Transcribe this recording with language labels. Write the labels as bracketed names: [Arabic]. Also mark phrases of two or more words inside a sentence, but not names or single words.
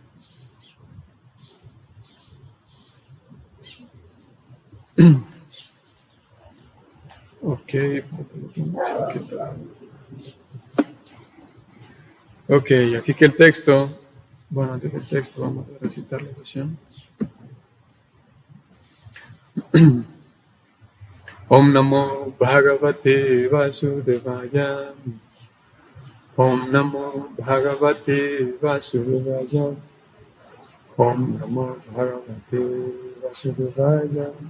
[Spanish] Ok, así que el texto, bueno, antes del texto vamos a recitar la oración. [Sanskrit] Om Namo Bhagavate Vasudevaya. Om Namo Bhagavate Vasudevaya. Om Namo Bhagavate Vasudevaya.